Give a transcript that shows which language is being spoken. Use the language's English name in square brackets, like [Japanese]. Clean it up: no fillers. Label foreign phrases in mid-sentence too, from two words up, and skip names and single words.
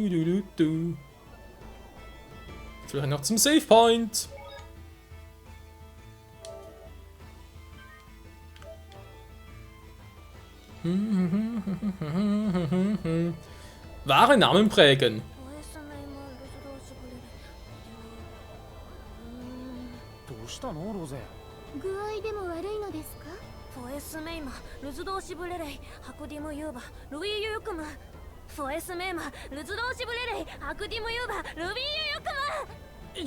[German] Vielleicht noch zum Save Point. Wahre Namen prägen. [Japanese] どうしたのロゼ？具合でも悪いのですか？フォエスメイマ、ルズドーシブレレイ、ハクディムユーバ、ルイユユクム。フォエスメイマ、ルズドーシブレレイ、ハクディムユーバ、ルビーユユクム。